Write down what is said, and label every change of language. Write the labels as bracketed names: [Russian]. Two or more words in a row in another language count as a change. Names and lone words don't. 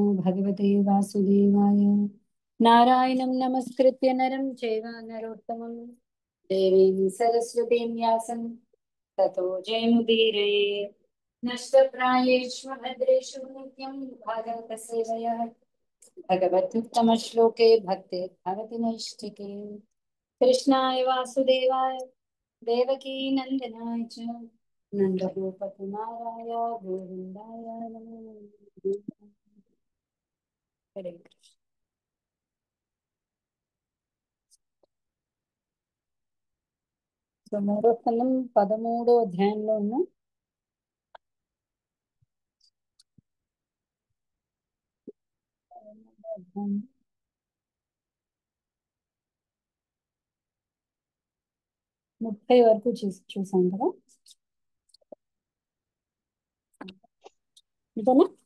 [Sanskrit] भगवते वासुदेवाय नारायणं नमस्कृत्य नरं चैव नरोत्तमं देवीं सरस्वतीं व्यासं ततो जयमुदीरये नष्टप्रायेषु भद्रेषु नित्यं भागवत सेवया भगवत्युत्तमश्लोके भक्ते भवति नैष्ठिके कृष्णाय वासुदेवाय देवकी नंदनाय च नंदगोपकुमाराय गोविन्दाय नमो नमः। हरे कृष्ण [Telugu] సో మూడో స్కందం 13వ అధ్యాయంలో ఉన్నాం 30 వరకు చూసాం కదా ఇంతేనా